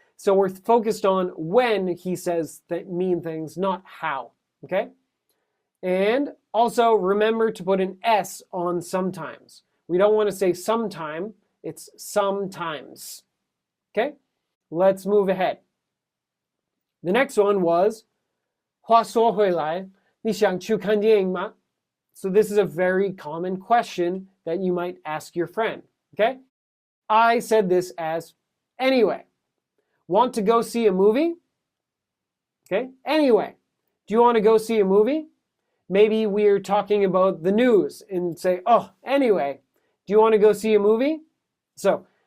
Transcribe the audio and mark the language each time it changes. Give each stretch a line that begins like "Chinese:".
English: So we're focused on when he says mean things, not how, okay? And also remember to put an S on sometimes. We don't want to say sometime, it's sometimes, okay? Let's move ahead. The next one was
Chinese: 话说回来，你想去看电影吗?
English: So this is a very common question that you might ask your friend, okay? I said this as anyway. Want to go see a movie? Okay, anyway. Do you want to go see a movie? Maybe we're talking about the news and say, oh, anyway, do you want to go see a movie? So